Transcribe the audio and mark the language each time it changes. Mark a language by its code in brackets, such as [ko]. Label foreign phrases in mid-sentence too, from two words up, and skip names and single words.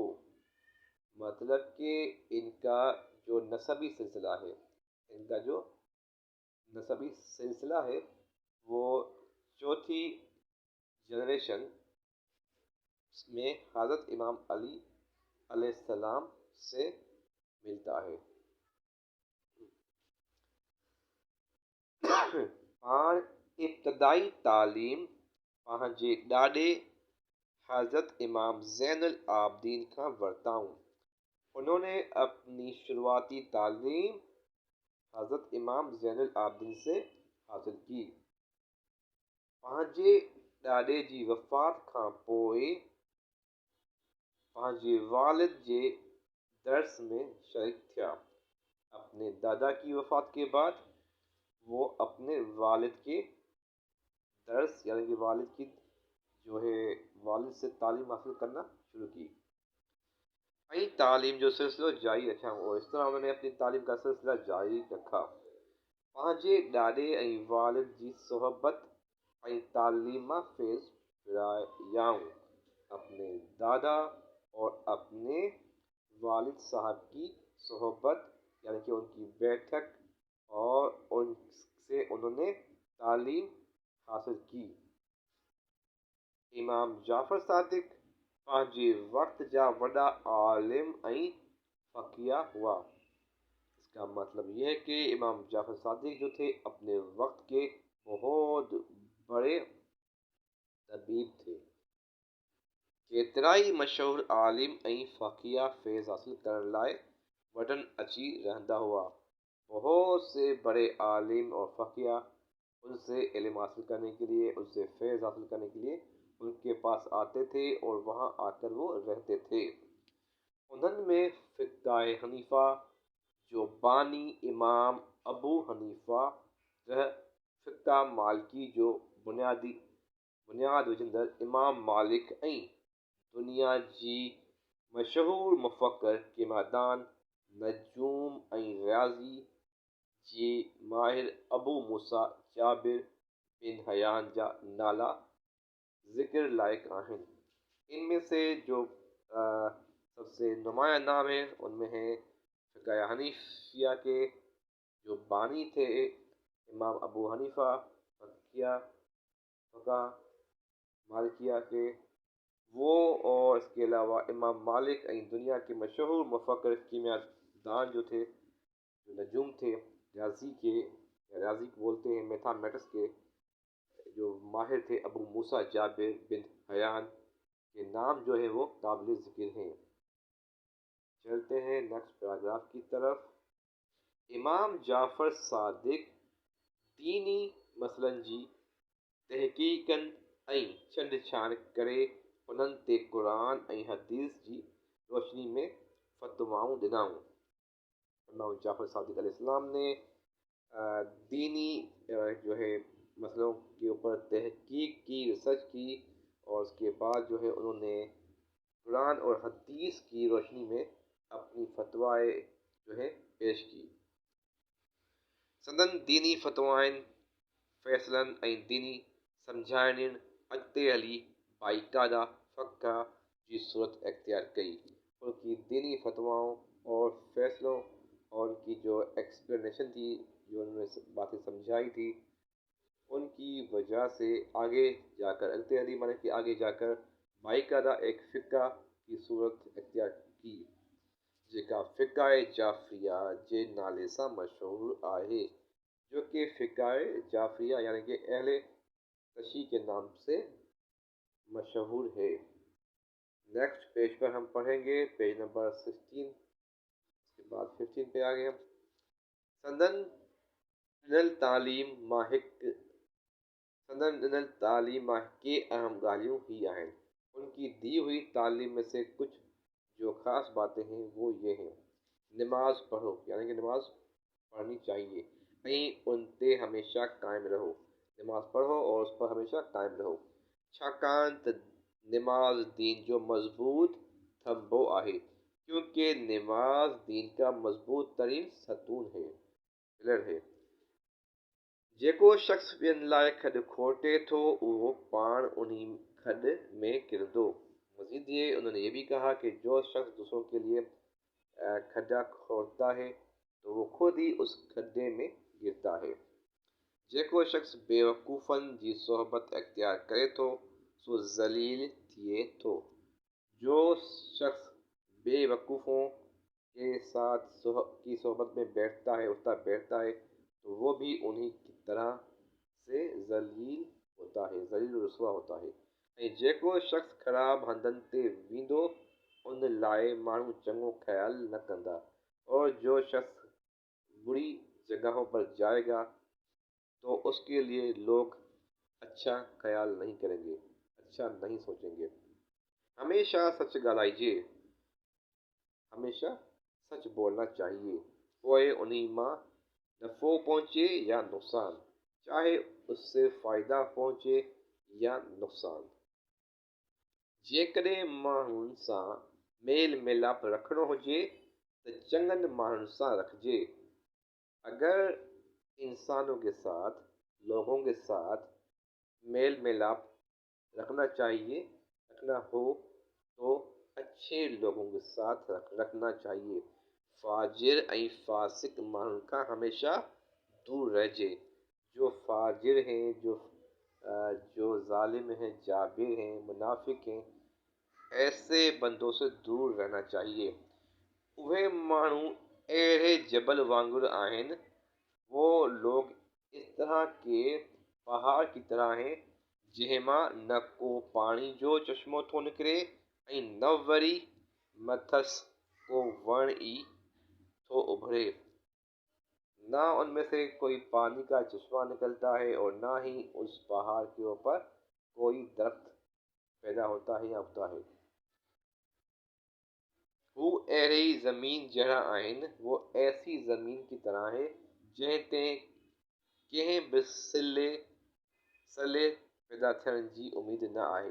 [hi] मतलब कि इनका जो नसबी सिलसिला है वो चौथी जनरेशन में हज़रत इमाम अली अलैहिस्सलाम से मिलता है। [sd] पाण इब्तदाई तालीम पंहिंजे ॾाॾे हज़रत इमाम ज़ैनुल आबदीन का वरताऊं। [hi] उन्होंने अपनी शुरुआती तालीम हज़रत इमाम ज़ैनुल आबदीन से हासिल की। [sd] पंहिंजे ॾाॾे जी वफ़ात खां पोइ पंहिंजे वालिद जे दर्स में शरीक थिया। [hi] अपने दादा की वफ़ात के बाद वो अपने वालिद के दर्स यानी कि वालिद से तालीम हासिल करना शुरू की। [sd] तालीम जो सिलसिलो जारी रखिया [hi] और इस तरह उन्होंने अपनी तालीम का सिलसिला जारी रखा। [sd] पंहिंजे ॾाॾे ऐं वालिद जी सोहबत ऐं तालीम फैज़ फिरायाऊं। [hi] अपने दादा और अपने वालिद साहब की सोहबत यानी कि उनकी बैठक और उनसे उन्होंने तालीम हासिल की। [sd] इमाम जाफ़र सादिक पंहिंजे वक्त जा वॾा आलिम ऐं फ़क़ीह हुआ। [hi] इसका मतलब ये है कि इमाम जाफ़र सादिक जो थे अपने वक्त के बहुत बड़े तबीब थे। [sd] केतिराई मशहूर आलिम ऐं फ़क़ीह फैज़ हासिल करण लाइ वॾनि अची रहंदा हुआ। [hi] बहुत से बड़े आलिम और फ़क़ीह उनसे इल्म हासिल करने के लिए, उनसे फैज़ हासिल करने के लिए उनके पास आते थे और वहाँ आकर वो रहते थे। [sd] उनमें फ़िक़्ह हनीफ़ा जो बानी इमाम अबू हनीफ़ा रह, फ़िक़्ह मालिकी जो बुनियाद विझंदड़ इमाम मालिक ऐं दुनिया जी मशहूर मुफ़क्किर क़िमादान नजूम ऐं रियाज़ी जे माहिर अबू मूसा जाबिर बिन हयान जा नाला ज़िक्र लायक आहिनि। [hi] इनमें से जो सबसे नुमाया नाम है उनमें है फ़िक़्ह हनीफिया के जो बानी थे इमाम अबू हनीफ़ा, फ़क़्ह मालिकिया के वो, और इसके अलावा इमाम मालिक ऐं दुनिया के मशहूर मुफ़क्किर कीमियादान जो थे, जो नजूम थे, रियाज़ी बोलते हैं, मैथमेटिक्स के जो माहिर थे अबू मूसा जाबिर बिन हयान के नाम जो है वो काबिल ज़िक्र हैं। चलते हैं नेक्स्ट पैराग्राफ की तरफ। [sd] इमाम जाफ़र सादिक दीनी मसइलनि जी तहक़ीक़नि ऐं छंड-छाण करे उन्हनि ते क़ुरान ऐं हदीस जी रोशनी में फ़तवाऊं ॾिनाऊं। [hi] इमाम जाफ़र सादिक अलैहिस्सलाम ने दीनी जो है मसलों के ऊपर तहक़ीक़ की, रिसर्च की और उसके बाद जो है उन्होंने कुरान और हदीस की रोशनी में अपनी फतवाएँ जो है पेश की। [sd] सदन दीनी फतवाइन फ़ैसलनि ऐं दीनी सम्झाइणनि अॻिते हली बाक़ायदा फ़क़्ह जी सूरत इख्तियार कई। [hi] उनकी दीनी फतवाओं और फैसलों और उनकी जो एक्सप्लेनेशन थी, जो उन्होंने बातें समझाई थी, उनकी वजह से आगे जाकर अल्ते अली माने कि आगे जाकर बाक़ायदा एक फ़िक़्हा की सूरत इख्तियार की [sd] जेका फ़िक़्हा जाफ़रिया जे नाले सां मशहूर आहे, [hi] जो कि फ़िक़्हा जाफ़रिया यानी कि अहले तशी के नाम से मशहूर है। नेक्स्ट पेज पर हम पढ़ेंगे पेज नंबर 16, उसके बाद 15 पे आ गए हम। [sd] संदन ॾिनल तालीम मां के अहम ॻाल्हियूं ही आहिनि। [hi] उनकी दी हुई तालीम में से कुछ जो ख़ास बातें हैं वो ये हैं। [sd] नमाज पढ़ो [hi] यानी कि नमाज पढ़नी चाहिए [sd] ऐं उन ते हमेशा कायम रहो। [hi] नमाज पढ़ो और उस पर हमेशा कायम रहो, [sd] छाकाणि त नमाज दीन जो मज़बूत थंभो आहे, [hi] क्योंकि नमाज दीन का मज़बूत तरीन सतून है, पिलर है। [sd] जेको शख़्स ॿियनि लाइ खॾु खोटे थो उहो पाण उन्हीं खॾ में किरंदो। [hi] मज़ीद ये उन्होंने ये भी कहा कि जो शख्स दूसरों के लिए खड्डा खोदता है तो वो खुद ही उस खड्डे में गिरता है। [sd] जेको शख़्स बेवकूफ़नि जी सोहबत इख्तियार करे थो सो ज़लील थिए थो। [hi] जो शख्स बेवकूफ़ों के साथ की सोहबत में बैठता है, उठता बैठता है, तो वो भी उन्हीं की तरह से ज़लील होता है, ज़लील रुसवा होता है। [sd] ऐं जेको शख़्स ख़राब हंधनि ते वेंदो उन लाइ माण्हू चङो ख्याल न कंदा, [hi] और जो शख़्स बुरी जगहों पर जाएगा तो उसके लिए लोग अच्छा ख्याल नहीं करेंगे, अच्छा नहीं सोचेंगे। [sd] हमेशा सच ॻाल्हाइजे, [hi] हमेशा सच बोलना चाहिए, [sd] पोइ उन्हीं मां नफ़ो पहुचे या नुक़सान, [hi] चाहे उससे फ़ाइदा पहुचे या नुक़सान। [sd] जेकॾहिं माण्हुनि सां मेल मिलाप रखिणो हुजे त चङनि माण्हुनि सां रखिजे। [hi] अगर इंसानों के साथ, लोगों के साथ मेल मिलाप रखना चाहिए, रखना हो तो अच्छे लोगों के साथ रखना चाहिए। [sd] फाजिर ऐं फासिक माण्हुनि खां हमेशा दूर रहिजे। [hi] जो फाजिर हैं, जो जालिम हैं, जाबिर हैं, मुनाफिक हैं, ऐसे बंदों से दूर रहना चाहिए। [sd] उहे माण्हू अहिड़े जबल वांगुरु आहिनि, [hi] वो लोग इस तरह के पहाड़ की तरह हैं [sd] जंहिं मां न को पाणी जो चश्मो थो निकिरे ऐं न वरी मथस को वण ई थो उभरे। [hi] ना उनमें से कोई पानी का चश्मा निकलता है और ना ही उस पहाड़ के ऊपर कोई दरख्त पैदा होता है या उगता है। [sd] वो अहिड़ी ज़मीन जहिड़ा आहिनि, [hi] वो ऐसी ज़मीन की तरह है [sd] जंहिं ते कंहिं बि सले पैदा थियण जी उम्मीद न आहे।